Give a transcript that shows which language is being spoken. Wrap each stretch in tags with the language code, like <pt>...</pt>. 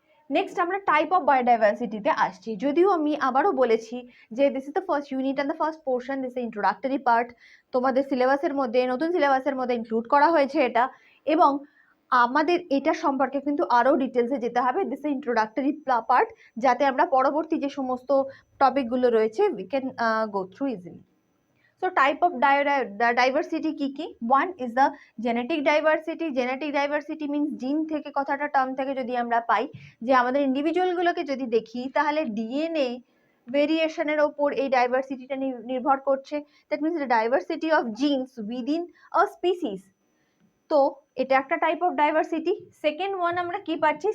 <bn>Next আমরা type of বায়োডাইভার্সিটিতে আসছি। যদিও আমি আবারও বলেছি যে</bn> <en>this is the first unit and the first portion,</en> <bn>this introductory part, তোমাদের সিলেবাসের মধ্যে, নতুন সিলেবাসের মধ্যে ইনক্লুড করা হয়েছে এটা, এবং আমাদের এটা সম্পর্কে কিন্তু আরো ডিটেলসে যেতে হবে, দিস ইন্ট্রোডাক্টরি পার্ট, যাতে আমরা পরবর্তী যে সমস্ত টপিকগুলো রয়েছে</bn> <en>We can go through easily. So type of diversity</en> <bn>কি কি?</bn> <en>One is the genetic diversity. Genetic diversity means</en> <bn>জিন থেকে, কথাটা টার্ম থেকে যদি আমরা পাই, যে আমাদের ইন্ডিভিজুয়াল গুলোকে যদি দেখি তাহলে ডিএনএ ভেরিয়েশনের ওপর এই ডাইভার্সিটিটা নির্ভর করছে।</bn> <en>That means the diversity of genes within a species.</en> <bn>তো এটা একটা type of diversity. Second one আমরা কি পাচ্ছি?</bn>